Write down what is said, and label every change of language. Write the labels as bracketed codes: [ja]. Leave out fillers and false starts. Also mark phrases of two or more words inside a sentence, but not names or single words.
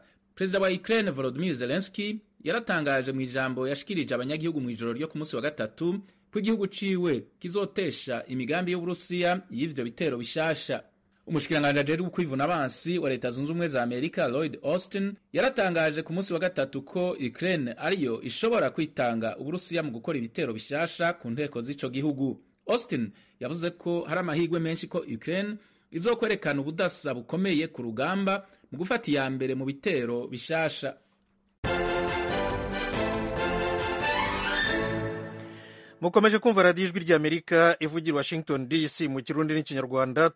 [rn] Perezida wa Ukraine Volodymyr Zelensky yaratangaje mu ijambo yashikirije abanyagihugu mu ijoro ryo ku munsi wa gatatu ko igihugu ciwe kizotesha imigambi y'Uburusiya y'ivyo bitero bishasha. Umushikiranganje ajejwe kwivuna abansi wa Leta Zunze Ubumwe za Amerika Lloyd Austin yaratangaje ku munsi wa gatatu ko Ukraine ariyo ishobora kwitanga Uburusiya mu gukora ibitero bishasha ku nteko z'ico gihugu. Austin yavuze ko hari amahirwe menshi ko Ukraine izokwerekana ubudasa bukomeye ku rugamba mu gufata iya mbere mu bitero bishasha. Mukomeje kumva radiyo ijwi ry'Amerika ivugira Washington DC mu Kirundi n'Ikinyarwanda.